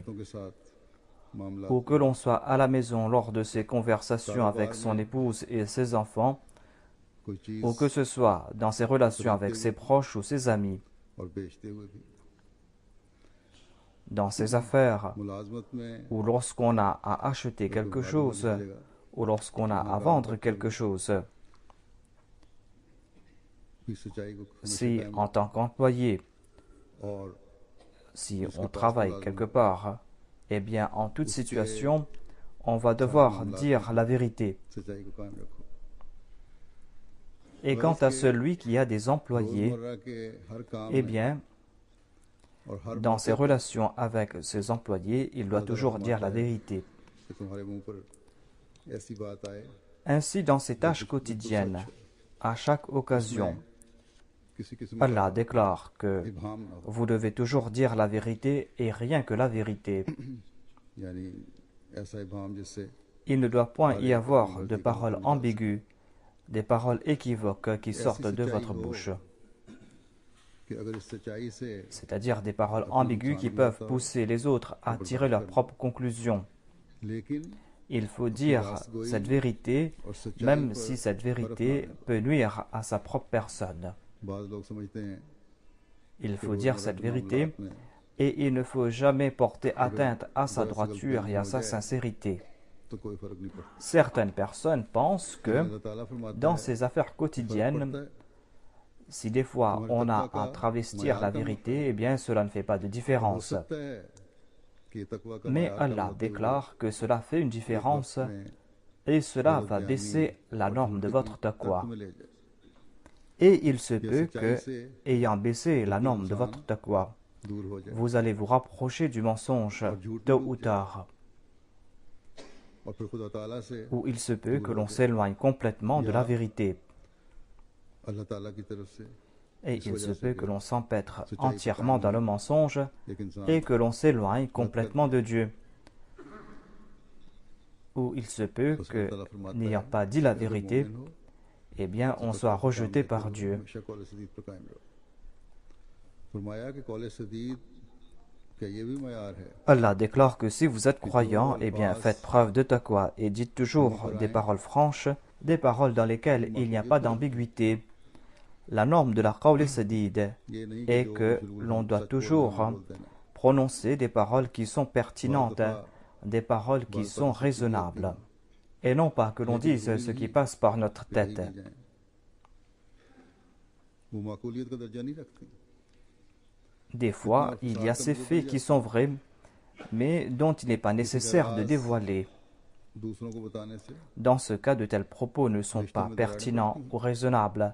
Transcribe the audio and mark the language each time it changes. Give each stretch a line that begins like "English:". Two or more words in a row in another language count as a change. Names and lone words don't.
Urdu: دوستوں کے ساتھ معاملہ
French: ou que l'on soit à la maison lors de ses conversations avec son épouse et ses enfants,
Urdu: کوئی چیز
French: ou que ce soit dans ses relations avec ses proches ou ses amis,
Urdu: اور بیچتے ہوئے بھی
French: dans ses affaires,
Urdu: ملازمت میں
French: ou lorsqu'on a à acheter quelque chose, ou lorsqu'on a à vendre quelque chose.
Urdu: بھی سچائی کو
French: Si en tant qu'employé,
Urdu: और
French: si on travaille quelque part, eh bien en toute situation, on va devoir dire la vérité.
Urdu: سچائی کو قائم رکھو
French: Et quant à celui qui a des employés,
Urdu: روزمرہ کے ہر کام
French: eh
Urdu: में
French: bien,
Urdu: اور ہر
French: dans
Urdu: मौके
French: ses relations avec ses employés, il doit toujours dire la vérité.
Urdu: کہ تمہارے منہ پر ایسی بات آئے
French: Ainsi, dans ses tâches quotidiennes, à chaque occasion,
Urdu: کسی قسم
French: Allah déclare que
Urdu: ابہام نہ ہو
French: vous devez toujours dire la vérité et rien que la vérité.
Urdu: یعنی ایسا ابہام جس سے
French: Il ne doit point y avoir de paroles ambiguës, des paroles équivoques qui sortent de votre bouche,
Urdu: کہ اگر اس سچائی سے
French: c'est-à-dire des paroles ambiguës qui peuvent pousser les autres à tirer leurs propres conclusions.
Urdu: लेकिन
French: Il faut dire cette vérité,
Urdu: اور سچائی
French: même
Urdu: पर
French: si cette vérité peut nuire à sa propre personne.
Urdu: بعض لوگ سمجھتے ہیں
French: Il
Urdu: कि
French: faut dire
Urdu: रोजमर्रा
French: cette
Urdu: के
French: vérité
Urdu: معاملات میں
French: et il ne faut jamais porter atteinte à sa droiture et à sa sincérité.
Urdu: تو کوئی فرق نہیں پڑتا
French: Certaines personnes pensent que
Urdu: اللہ تعالیٰ فرماتا
French: dans
Urdu: है
French: ses affaires
Urdu: फर्क
French: quotidiennes,
Urdu: پڑتا ہے
French: si des fois on a à travestir la vérité, eh bien cela ne fait pas de
Urdu: हो
French: différence.
Urdu: سکتا ہے کہ تقویٰ کا
French: Mais
Urdu: معیار کم
French: Allah
Urdu: ہوتے ہوئے
French: déclare que cela fait une
Urdu: एक
French: différence
Urdu: وقت میں
French: et cela
Urdu: गलत
French: va
Urdu: बयानी
French: baisser la
Urdu: और
French: norme de
Urdu: झूठ
French: votre
Urdu: کی ترک
French: taqwa.
Urdu: میں لے جائے
French: Et il se peut que, ayant baissé la norme de votre taqwa,
Urdu: دور ہو جائے
French: vous allez vous rapprocher du mensonge tôt ou tard,
Urdu: اور پھر خدا تعالیٰ سے
French: ou il se peut que l'on s'éloigne complètement de la vérité,
Urdu: اللہ تعالیٰ کی طرف سے
French: et il se peut que l'on s'empêtre entièrement dans le mensonge et que l'on s'éloigne complètement de Dieu. Ou il se peut que, n'ayant pas dit la vérité, eh bien, on soit rejeté par Dieu.
Urdu: ہمیشہ قول سدید پر قائم رہو فرمایا کہ قول سدید کیا یہ بھی معیار ہے
French: Allah déclare que si vous êtes croyant, eh bien, faites preuve de taqwa et dites toujours des paroles franches, des paroles dans lesquelles il n'y a pas d'ambiguïté. La norme de la
Arabic: قول سديد
Urdu: یہ نہیں
French: est que l'on doit toujours prononcer des paroles qui sont pertinentes, des paroles qui sont raisonnables, et non pas que l'on dise ce qui passe par notre tête.
Urdu: وہ معقولیت کا درجہ نہیں رکھتی
French: Des fois, il y a ces faits qui sont vrais, mais dont il n'est pas nécessaire de dévoiler.
Urdu: دوسروں کو بتانے سے
French: Dans ce cas, de tels propos ne sont pas pertinents ou raisonnables.